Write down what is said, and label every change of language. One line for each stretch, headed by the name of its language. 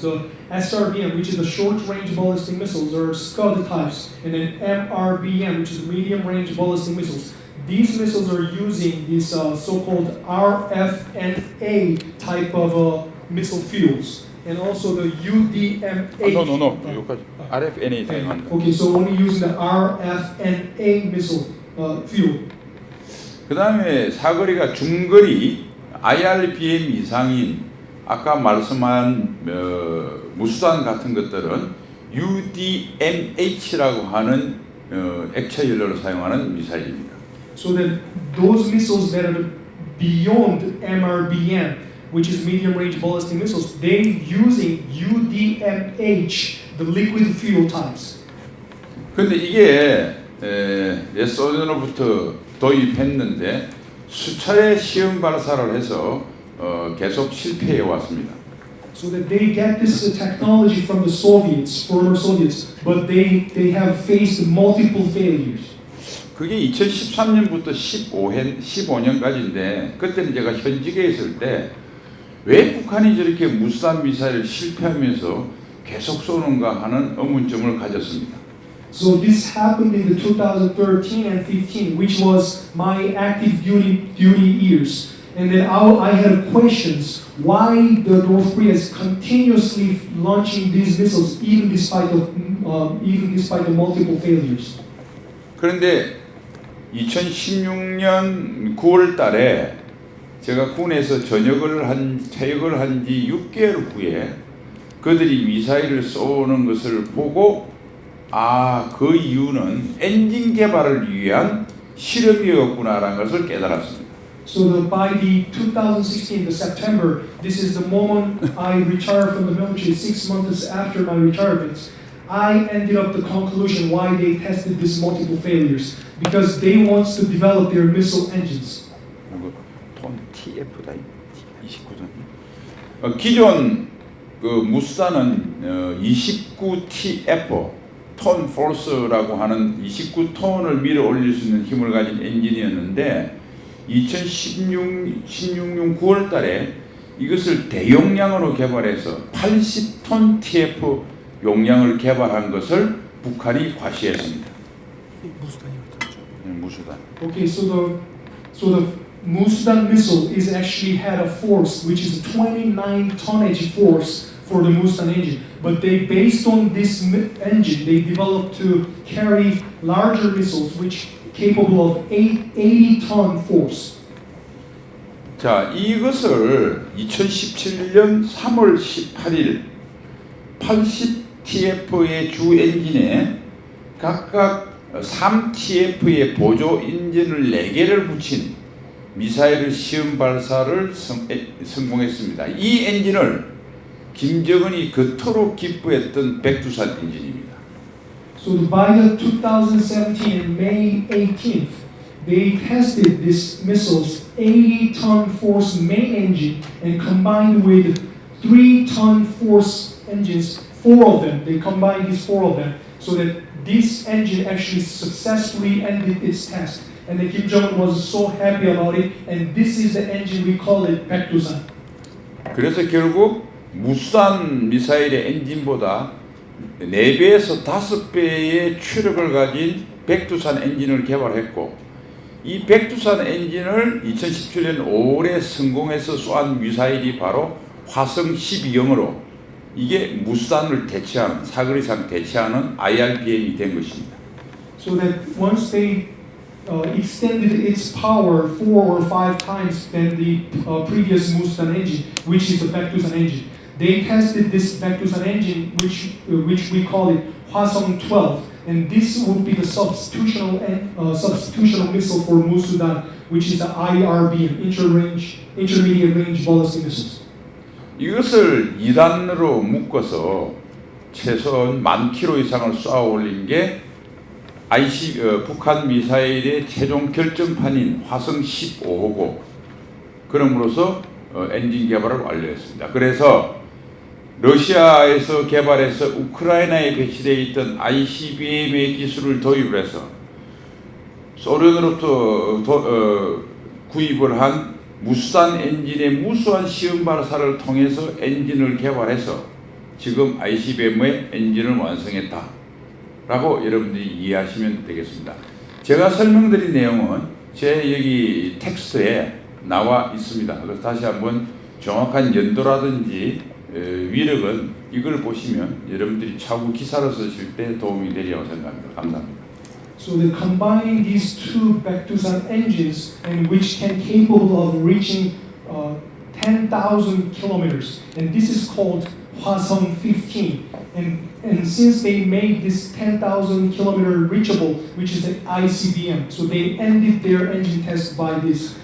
English: The SRBM, which is the short-range ballistic missiles, or Scud types, and then MRBM, which is medium-range ballistic missiles. These missiles are using these so-called RFNA type of missile fuels, and also the UDMH. No.
Korean: 여기까지 RFNA 사용한다.
English: Okay, so only using the RFNA missile fuel.
Korean: 그 다음에 사거리가 중거리 IRBM 이상인 아까 말씀한 무수단 같은 것들은 UDMH라고 하는 액체 연료를 사용하는 미사일입니다.
English: So that those missiles that are beyond MRBM, which is medium-range ballistic missiles, they using UDMH, the liquid fuel types.
Korean: 그런데 이게 몇 년으로부터 도입했는데 수차례 시험 발사를 해서 계속 실패해 왔습니다.
English: So that they get this technology from the Soviets, former Soviets, but they have faced multiple failures.
Korean: 그게 2013년부터 15년까지인데 그때는 제가 현직에 있을 때 왜 북한이 저렇게 무수단 미사일을 실패하면서 계속 쏘는가 하는 의문점을 가졌습니다.
English: So this happened in the 2013 and 15, which was my active duty years. And then I had questions why the North Korea is continuously launching these missiles even despite the multiple failures.
Korean: 그런데 2016년 9월 달에 제가 군에서 퇴역을 한 지 6개월 후에 그들이 미사일을 쏘는 것을 보고 그 이유는 엔진 개발을 위한 실험이었구나라는 것을 깨달았습니다.
English: So by the 2016, the September, this is the moment I retired from the military. 6 months after my retirement, I ended up the conclusion why they tested these multiple failures because they want to develop their missile engines.
Korean: 톤 TF다 29톤. 기존 그 무수단은 29TF 톤 포스라고 하는 29톤을 밀어 올릴 수 있는 힘을 가진 엔진이었는데 2016년 9월 달에 이것을 대용량으로 개발해서 80톤 TF 용량을 개발한 것을 북한이 과시했습니다. 무수단.
English: Okay, so the Musudan missile is actually had a force which is 29 tonnage force for the Musudan engine. But they, based on this engine, they developed to carry larger missiles which capable of 80-ton force.
Korean: 자, 이것을 2017년 3월 18일 80TF의 주 엔진에 각각 3TF의 보조 엔진을 4개를 붙인 미사일 시험 발사를 성공했습니다. 이 엔진을 김정은이 그토록 기뻐했던 백두산 엔진입니다.
English: So by the 2017 and May 18th, they tested this missile's 80-ton force main engine and combined with 3-ton force engines, 4 of them. They combined these 4 of them so that this engine actually successfully ended its test. And then Kim Jong-un was so happy about it. And this is the engine we call it Baekdusan.
Korean: 그래서 결국 무수단 미사일의 엔진보다 4배에서 5배의 추력을 가진 백두산 엔진을 개발했고 이 백두산 엔진을 2017년 5월에 성공해서 쏘한 미사일이 바로 화성 12형으로 이게 무수단을 대체하는 사거리상 대체하는 IRBM이 된 것입니다.
English: So that once they extended its power 4 or 5 times than the previous Musudan engine, which is the Baekdusan engine. They tested this Baekdusan engine, which we call it Hwasong 12, and this would be the substitutional missile for Musudan, which is the IRBM, intermediate range ballistic missiles.
Korean: 이것을 2단으로 묶어서 최소한 10,000km 이상을 쏘아 올린 게 북한 미사일의 최종 결정판인 화성 15호고 그럼으로써 엔진 개발을 완료했습니다. 그래서 러시아에서 개발해서 우크라이나에 배치되어 있던 ICBM의 기술을 도입을 해서 소련으로부터 구입을 한 무수단 엔진의 무수한 시험 발사를 통해서 엔진을 개발해서 지금 ICBM의 엔진을 완성했다 라고 여러분들이 이해하시면 되겠습니다. 제가 설명드린 내용은 제 여기 텍스트에 나와 있습니다. 그래서 다시 한번 정확한 연도라든지 위력은 이걸 보시면 여러분들이 차후 기사를 쓰실 때 도움이 되리라고 생각합니다. 감사합니다.
English: So they're combining these two Baekdusan engines and which can capable of reaching 10,000 kilometers, and this is called Hwasong 15. And since they made this 10,000 kilometer reachable, which is an ICBM, so they ended their engine test by this.